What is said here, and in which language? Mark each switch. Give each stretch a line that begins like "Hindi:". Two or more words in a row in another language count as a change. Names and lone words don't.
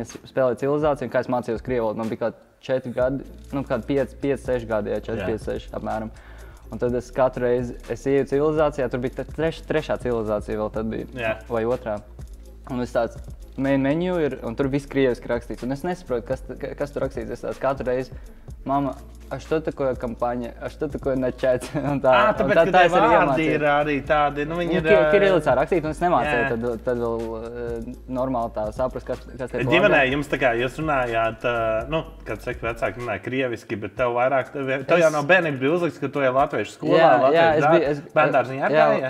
Latvian: Es spēlēju civilizāciju, un kā es mācījos krievvalodu, man bija kādi 4 gadi, kādi 5-6 gadi, 4-5-6 apmēram. Un tad es katru reizi ieju civilizācijā, tur bija trešā civilizācija vēl tad bija, vai otrā. Un es tāds
English: main menu
Latvian: ir, un tur viss krieviski rakstīts. Un es nesaprotu, kas tur rakstīts. Es tāds katru reizi,
Russian: mama, что такое компания, что такое начать?
Latvian: Tāpēc, ka tie vārdi ir arī tādi, viņi ir... Kirilicā rakstīti, un es nemācēju, tad vēl normāli tā saprast, kas tie vārdi. Ģimenē jums tā kā jūs runājāt, kad saka vecāki runāja krieviski, bet tev vairāk, tev jau no bērnības bija uzlikts, ka tu ej latviešu skolā, latviešu bērndārziņā arī?